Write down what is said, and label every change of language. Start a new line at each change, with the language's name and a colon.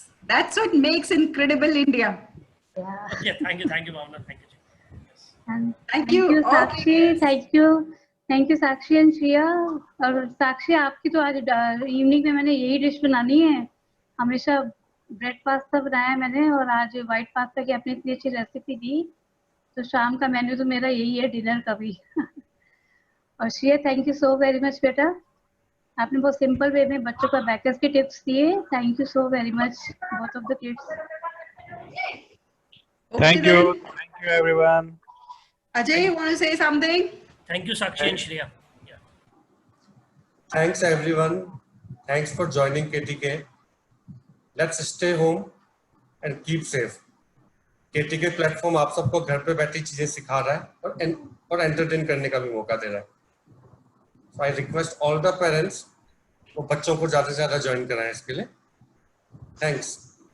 English: That's what makes incredible India. Okay, thank you Bhavna, thank you. Thank you Sakshi, thank you Sakshi and Shreya.
Hindi: और साक्षी, आपकी तो आज evening में मैंने यही डिश बनानी है, हमेशा ब्रेड पास्ता बनाया है मैंने, और आज व्हाइट पास्ता की आपने इतनी अच्छी रेसिपी दी, तो शाम का मेन्यू तो मेरा यही है, डिनर का भी। और Shreya,
English: thank you so very much
Hindi: बेटा, आपने बहुत सिंपल वे में बच्चों का बैकर्स के टिप्स दिए।
English: Thank you so very much both of the kids. Thank you everyone. Ajay, you want to say something? Thank you Sakshi and Shreya. Yeah. Thanks everyone. Thanks for joining KTK. Let's stay home and keep safe.
Hindi: KTK platform आप सबको घर पे बैठी चीजें सिखा रहा है और एंटरटेन करने का भी मौका दे रहा है.
English: So I request all the parents
Hindi: वो बच्चों को ज्यादा से ज्यादा ज्वाइन कराएं इसके लिए. Thanks.